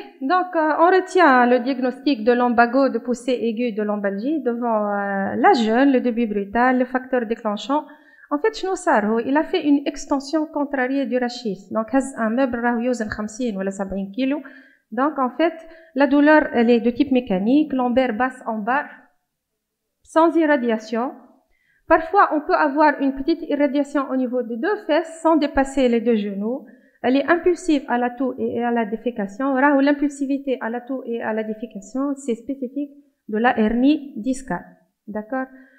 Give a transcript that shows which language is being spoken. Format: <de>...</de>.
<fr>donc on retient le diagnostic de lombago de poussée aiguë de lombalgie devant la jeûne, le début brutal, le facteur déclenchant. En fait,</fr> <ar>شنو صار هو</ar> <fr>il a fait une extension contrariée du rachis.</fr> <ar>Donc هز</ar> <fr>un meuble</fr> <ar>راهو يوزن 50 ولا 70 كيلو.</ar> <fr>Donc en fait, la douleur elle est de type mécanique, lombaire basse en bas, sans irradiation. Parfois, on peut avoir une petite irradiation au niveau des 2 fesses sans dépasser les 2 genoux. Elle est impulsive à la toux et à la défécation. L'impulsivité à la toux et à la défécation, c'est spécifique de la hernie discale. D'accord?</fr>